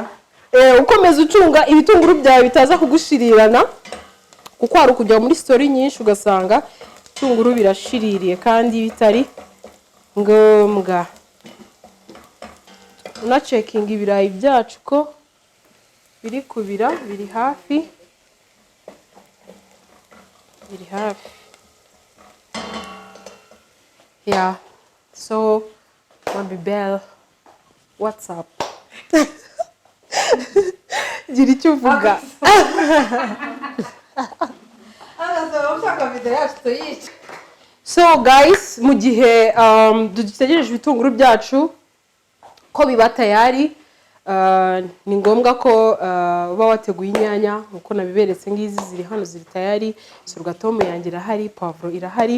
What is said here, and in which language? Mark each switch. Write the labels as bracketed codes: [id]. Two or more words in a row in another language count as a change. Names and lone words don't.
[rw] Ukomeza ucunga ibitunguru byawe bitaza kugushirirana, kuko hari kujya muri story nyinshi ugasanga ibitunguru birashiririye kandi bitari ngombwa. Una checking ibirayi byacu ko biri kubira, biri hafi. [en] Yeah, so Mami Belle, what's up? [rw] Gira icyo uvuga. [en] So guys, [rw] mu gihe dutegereje ibitunguru byacu ko biba tayari, ni ngombwa ko uba wateguye inyanya nkuko nabiberetse, ngizi ziri hano ziri tayari, sorghum yanjye irahari, poivro irahari.